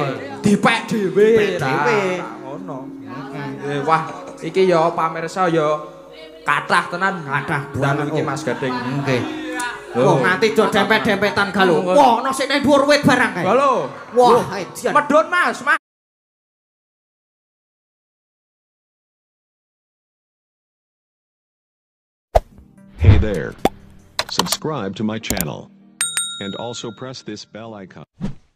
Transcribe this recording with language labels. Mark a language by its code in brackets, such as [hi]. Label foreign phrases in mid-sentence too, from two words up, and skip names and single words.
[jv] Dipek dhewe. Dipek dhewe. Ngono. Wah, iki ya pamirsa ya kathah tenan. Kathah dalu iki oh. Mas Gading. Nggih. Wah, nganti do dempet-dempetan galo. Wah, ono sik nang dhuwur wit barang kae. Halo. Wah, edian. Medhun Mas. [en] Hey there. Subscribe to my channel. And also press this bell icon.